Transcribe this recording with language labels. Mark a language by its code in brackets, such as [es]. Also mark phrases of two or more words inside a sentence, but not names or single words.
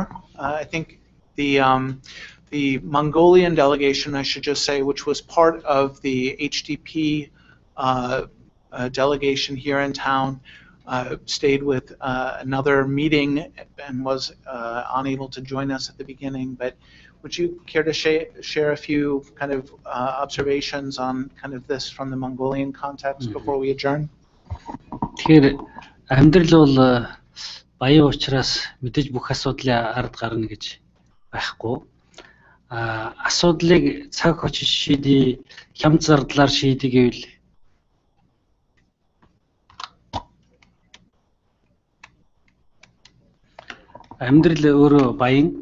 [en] I think the Mongolian delegation, I should just say, which was part of the HDP delegation here in town, stayed with another meeting and was unable to join us at the beginning. But would you care to share a few kind of observations on kind of this from the Mongolian context before we adjourn? [mn] Тэгэхээр амьдрал бол баян учраас мэдээж бүх асуудлын ард гарна гэж байхгүй. Асуудлыг цаг очиж шийдээ, хямд зардлаар шийдэх гэвэл амьдрал өөрөө баян.